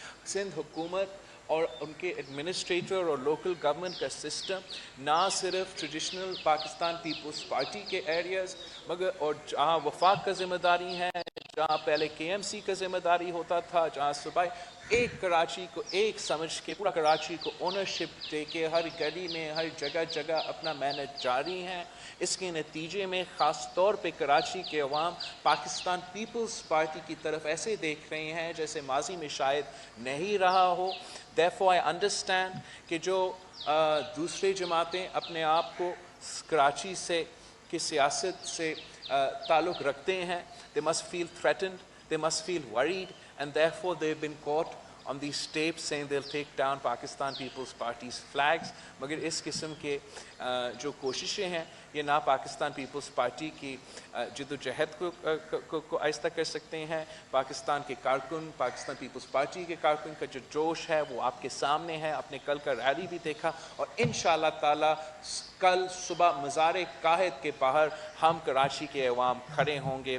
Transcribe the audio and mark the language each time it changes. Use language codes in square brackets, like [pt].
[hi] सिंध हुकूमत और उनके एडमिनिस्ट्रेटर और लोकल गवर्नमेंट का सिस्टम ना सिर्फ ट्रेडिशनल पाकिस्तान पीपल्स पार्टी के एरियाज़ मगर और जहाँ वफाक का ज़िम्मेदारी है, जहाँ पहले KMC का ज़िम्मेदारी होता था, जहाँ सुबह एक कराची को एक समझ के पूरा कराची को ओनरशिप दे के हर गली में, हर जगह जगह अपना मेहनत जारी है। इसके नतीजे में ख़ास तौर पे कराची के अवाम पाकिस्तान पीपल्स पार्टी की तरफ ऐसे देख रहे हैं जैसे माजी में शायद नहीं रहा हो। [en] Therefore I understand [hi] कि जो दूसरे जमातें अपने आप को कराची से की सियासत से ताल्लुक़ रखते हैं, [en] they must feel threatened, they must feel worried, and therefore they've been caught on these tapes saying they'll take down Pakistan People's Party's flags. [hi] मगर इस किस्म के जो कोशिशें हैं ये ना पाकिस्तान पीपल्स पार्टी की जदोजहद को आहिस्ता कर सकते हैं। पाकिस्तान के कारकुन, पाकिस्तान पीपल्स पार्टी के कारकुन का जो जोश है वो आपके सामने है। आपने कल का रैली भी देखा और इंशाअल्लाह ताला कल सुबह मज़ार काहिद के बाहर हम कराची के अवाम खड़े होंगे।